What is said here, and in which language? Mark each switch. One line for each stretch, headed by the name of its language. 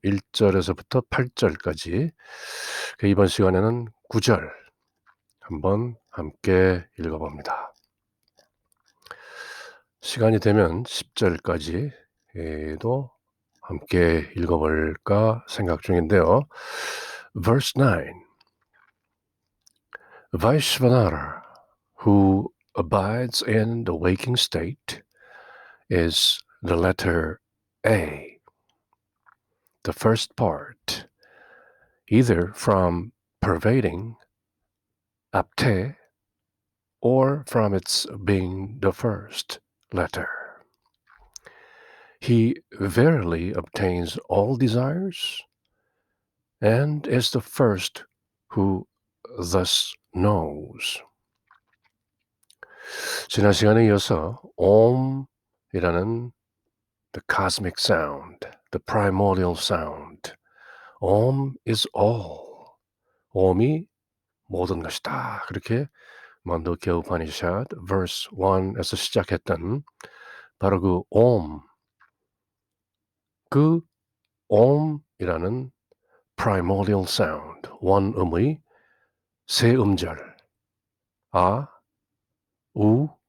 Korean: 1절에서부터 8절까지. 이번 시간에는 9절 한번 함께 읽어봅니다. 시간이 되면 10절까지도 함께 읽어볼까 생각 중인데요.
English: Verse 9. Vaishvanara, who abides in the waking state, is the letter A, the first part, either from pervading, apte, or from its being the first letter. He verily obtains all desires, and is the first who thus knows.
Korean: 지난 시간에 이어서 Om이라는
English: the cosmic sound, the primordial sound. Om is all. Om이
Korean: 모든 것이다. 그렇게 만도케 우파니샤드 verse 1에서 시작했던 바로 그 Om, 그 Om이라는
English: primordial sound,
Korean: 원음의 세 음절, 아, 우,